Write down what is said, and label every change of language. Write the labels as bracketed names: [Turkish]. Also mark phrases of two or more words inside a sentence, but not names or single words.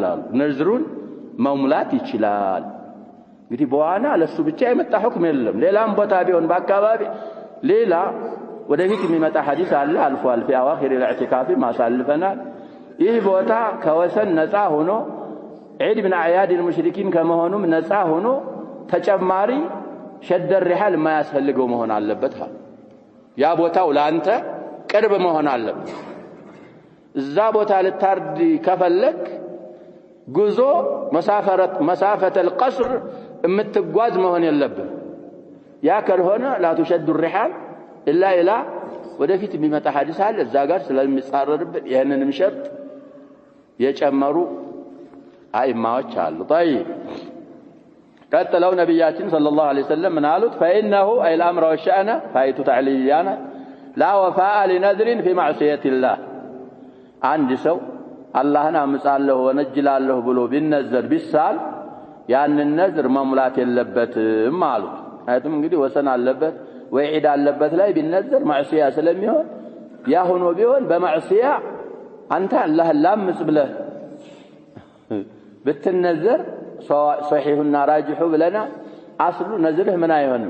[Amharic] ነዝሩን መሙላት ይችላል። እንግዲህ በዋና ለሱ ብቻ የመጣ ሁክም የለም። ሌላም ቦታ ቢሆን በአካባቢ ሌላ ወደፊት የሚመጣ ሐዲስ አለ አልፏል። في [Arabic] اواخر الاعتكاف [Amharic] ማሳልፈናል። ይህ ቦታ ከወሰን ነፃ ሆኖ [Arabic] عيد من أعياد المشركين [Amharic] ከመሆኑም ነፃ ሆኖ ተጨማሪ [Arabic] شد الرحال [Amharic] የማያስፈልገው መሆን አለበት። ያ ቦታው ለአንተ ቅርብ መሆን አለበት። እዛ ቦታ ልታርድ ከፈለክ ጉዞ [Arabic] مسافة القصر [Amharic] የምትጓዝ መሆን የለብህ። ያ ካልሆነ [Arabic] لا تشد الرحال إلا إلى [Amharic] ወደፊት የሚመጣ ሐዲስ አለ እዛ ጋር ስለሚጻረርብን ይሄንንም ሸርጥ የጨመሩ አይማዎች አሉ። طيب ቀጥለው ነብያችን [Arabic] صلى الله عليه وسلم [Amharic] ምን አሉት? [Arabic] فإنه أي الأمر والشأن فايت تعليليانا لا وفاء لنذر في معصية الله አንድ [Amharic] ሰው አላህን አምጻለሁ ወነጅላለሁ ብሎ ቢነዘር ቢሳል ያንን ነዝር መሙላት የለበትም አሉት። አይቱም እንግዲህ ወሰን አለበት ወይ ዒድ አለበት ላይ ቢነዘር ማዕሲያ ስለሚሆን ያ ሆኖ ቢሆን በማዕሲያ አንተ አላህን ላምጽ ብለህ ብትነዘር ሶሒሁና ራጂሑ ብለና አስሉ ነዝርህ ምን አይሆንም?